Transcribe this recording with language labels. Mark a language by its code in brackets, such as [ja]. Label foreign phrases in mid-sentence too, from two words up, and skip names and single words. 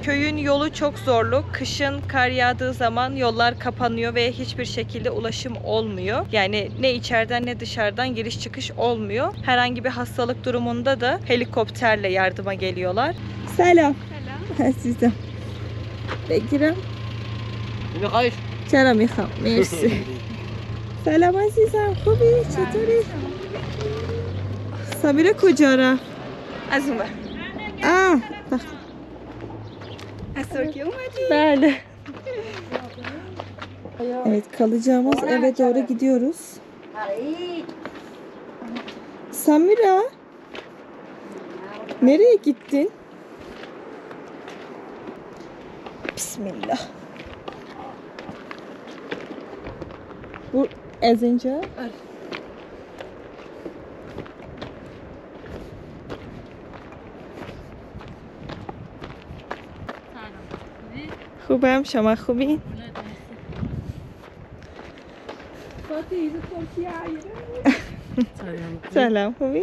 [tr] Köyün yolu çok zorlu. Kışın kar yağdığı zaman yollar kapanıyor ve hiçbir şekilde ulaşım olmuyor. Yani ne içeriden ne dışarıdan giriş çıkış olmuyor. Herhangi bir hastalık durumunda da helikopterle yardıma geliyorlar. Selam. Sizden. [fa] بگیرم میخوایش؟ چرا میخوام مرسی سلام عزیزم خوبی چطوری Samira کجا رفت از اون بر از ترکیه اومدی؟ [tr] بله Evet, kalacağımız eve doğru gidiyoruz. Samira, nereye gittin? Bismillah. Bu ezince. [fa] خوبم، شما خوبین؟ سلام خوبی؟